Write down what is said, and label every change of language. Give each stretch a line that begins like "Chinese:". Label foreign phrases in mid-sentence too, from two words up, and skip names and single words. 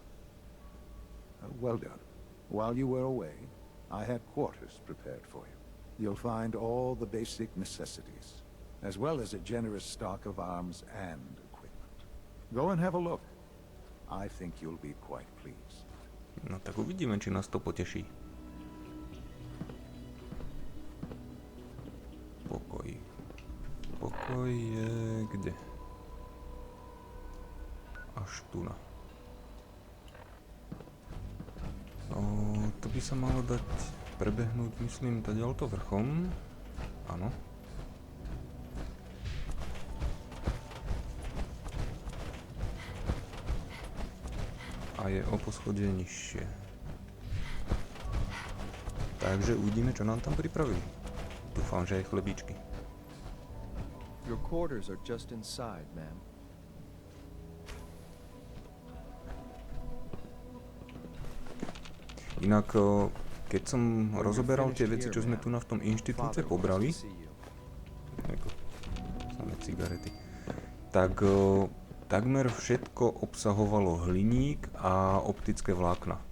English: Well done. While you were away, I had quarters prepared for you. You'll find all the basic necessities, as well as a generous stock of arms and equipment. Go and have a look. I think you'll be quite pleased.
Slovak: No tak uvidíme, či nás to poteší. Pokoj. Pokoj je kde? Až tu na. To by sa malo dať prebehnúť, myslím, taďalto vrchom. Áno. A je o poschodie nižšie. Takže uvidíme, čo nám tam pripravili. Dúfam, že aj chlebíčky.
English: Your quarters are just inside, ma'am.
Slovak: Inak, keď som rozoberal tie veci, čo sme tu na v tom inštitúte pobrali, ako samé cigarety, tak takmer všetko obsahovalo hliník a optické vlákna.